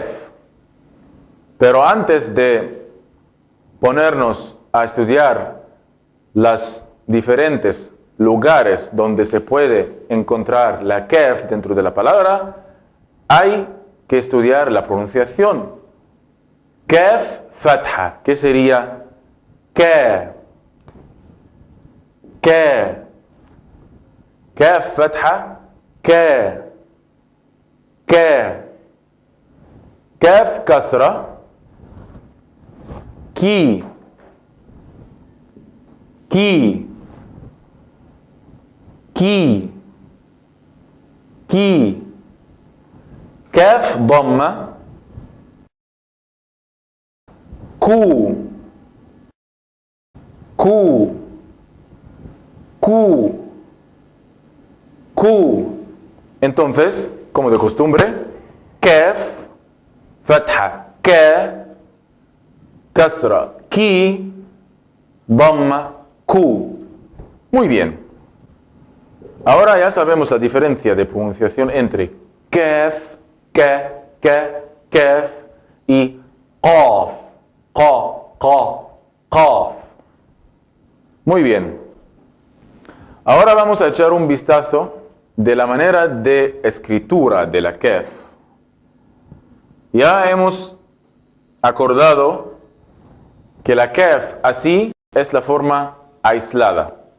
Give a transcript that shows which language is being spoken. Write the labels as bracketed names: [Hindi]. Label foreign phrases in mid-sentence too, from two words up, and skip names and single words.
[Spanish] Pero antes de ponernos a estudiar los diferentes lugares donde se puede encontrar la kaf dentro de la palabra, hay que estudiar la pronunciación. [Arabic] كاف فتحة, [Spanish] ¿qué sería? [Arabic] كَ، كَ. كاف فتحة، كَ، كَ. كاف كسرة، كِ، كِ، كِ، كِ. كاف ضمة، كُ، كُ، كُ، كُ. [Spanish] Entonces, como de costumbre, [Arabic] كاف، فتحة، كَ، كسرة، كِ، ضمة، كُ. [Spanish] Muy bien. Ahora ya sabemos la diferencia de pronunciación entre [Arabic] كاف، كَ، كاف [Spanish] y [Arabic] قاف، قاف. [Spanish] Muy bien. Ahora vamos a echar un vistazo de la manera de escritura de la kaf. Ya hemos acordado que la kaf así es la forma aislada.